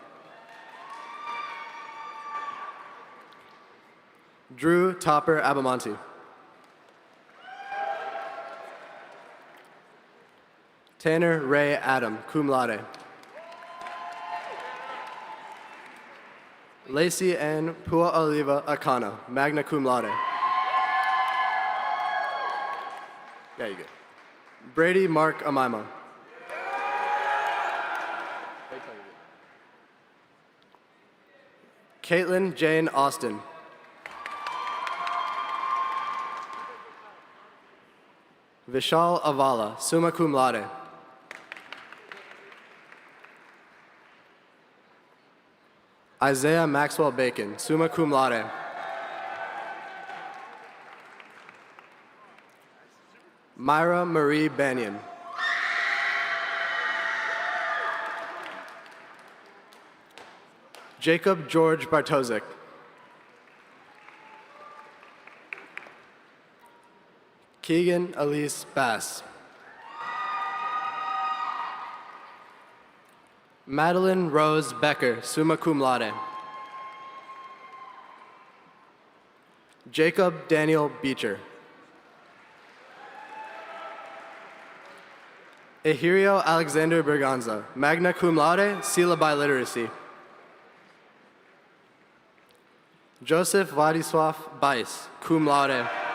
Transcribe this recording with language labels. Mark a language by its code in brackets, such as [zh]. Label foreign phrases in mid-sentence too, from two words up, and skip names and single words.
[en] Drew Topper Abamonte. Tanner Ray Adam, [la] cum laude. [en] Lacey Ann Pua Oliva Akana, [la] magna cum laude. [en] Yeah, you good. Brady Mark Amaima. Caitlin Jane Austin. Vishal Avala, [la] summa cum laude. [en] Isaiah Maxwell Bacon, [la] summa cum laude. [en] Myra Marie Banyan. Jacob George Bartosik. Keegan Elise Bass. Madeline Rose Becker, [la] summa cum laude. [en] Jacob Daniel Beecher. Ehirio Alexander Berganza, [la] magna cum laude, [en] Sila Biliteracy. Joseph Vladislav Bice, [la] cum laude.